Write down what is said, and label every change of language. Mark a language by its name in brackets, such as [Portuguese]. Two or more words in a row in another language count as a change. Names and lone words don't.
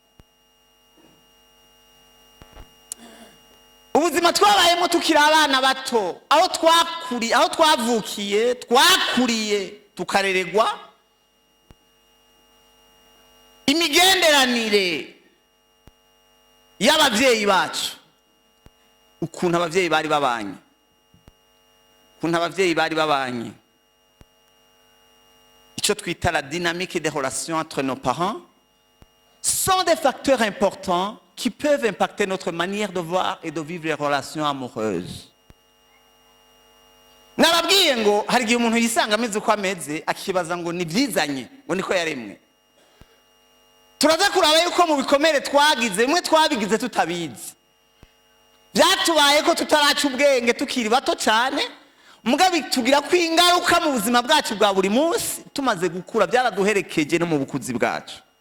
[Rundi] Ubuzima twabayemo tukiri abana bato, aho twavukiye, twakuriye, tukarererwa, imigenderanire y'abavyeyi bacu, ukuntu abavyeyi bari babanye, icyo twita [French] la dynamique des relations entre nos parents, sont des facteurs importants qui peuvent impacter notre manière de voir et de vivre les relations amoureuses. [Rundi] Nababwiye ngo hari igihe umuntu yisanga ameze uko ameze akibaza ngo nibyizanye ngo niko yaremwe. Turaza kuraba yuko mu bikomere twagize mwe twabigize tutabizi, byatubaye ko tutaraca ubwenge tukiri bato cyane, mugabe tugira ko ingaruka mu buzima bwacu bwa buri munsi tumaze gukura, byaraduherekeje no mu bukuzi bwacu.